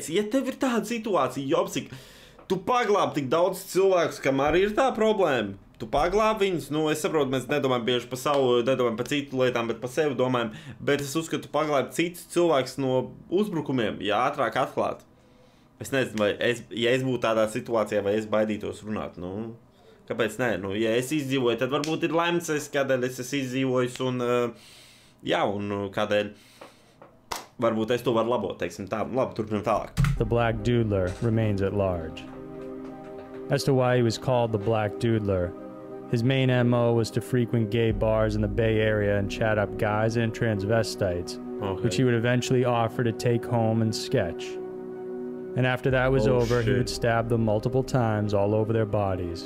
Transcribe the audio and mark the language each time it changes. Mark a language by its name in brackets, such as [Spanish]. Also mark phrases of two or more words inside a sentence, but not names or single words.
[Latvian] Ja tev ir tāda situācija, jopsik, tu paglābi tik daudz cilvēkus, kam arī ir tā problēma, tu paglābi viņus, nu, es saprotu, mēs nedomājam bieži par savu, nedomājam par citu lietām, bet par sevi domājam, bet es uzskatu, tu paglābi citus cilvēkus no uzbrukumiem, ja ātrāk atklāt. Es nezinu, vai ja es būtu tādā situācijā, vai es baidītos runāt, nu, kāpēc nē, nu, ja es izdzīvoju, tad varbūt ir lemts, kādēļ es esmu izdzīvojis, un, jā, un kādēļ varbūt es to varu labot, teiksim tā, labi, turpinam tālāk. [English] The Black Doodler remains at large. As to why he was called the Black Doodler, his main MO was to frequent gay bars in the Bay Area and chat up guys and transvestites, which he would eventually offer to take home and sketch. And after that was over, he would stab them multiple times all over their bodies.